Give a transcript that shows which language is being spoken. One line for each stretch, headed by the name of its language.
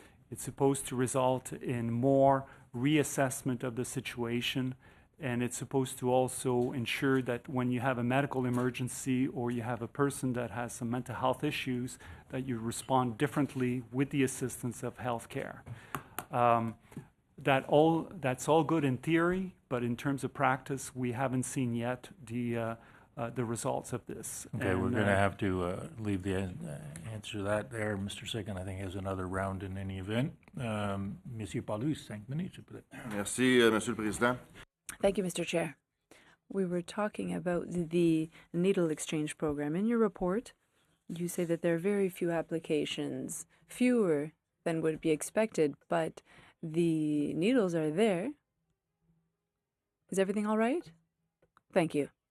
English: It's supposed to result in more reassessment of the situation, and it's supposed to also ensure that when you have a medical emergency or you have a person that has some mental health issues, that you respond differently with the assistance of healthcare. That's all good in theory, but in terms of practice, we haven't seen yet the results of this. Okay, we're going to have to leave the answer to that there. Mr. Sikand, I think, has another round in any event.
French: Monsieur Paulus, 5 minutes, peut-être. Merci, Monsieur le Président.
English: Thank you, Mr. Chair. We were talking about the needle exchange program. In your report, you say that there are very few applications, fewer than would be expected, but the needles are there. Is everything all right? Thank you.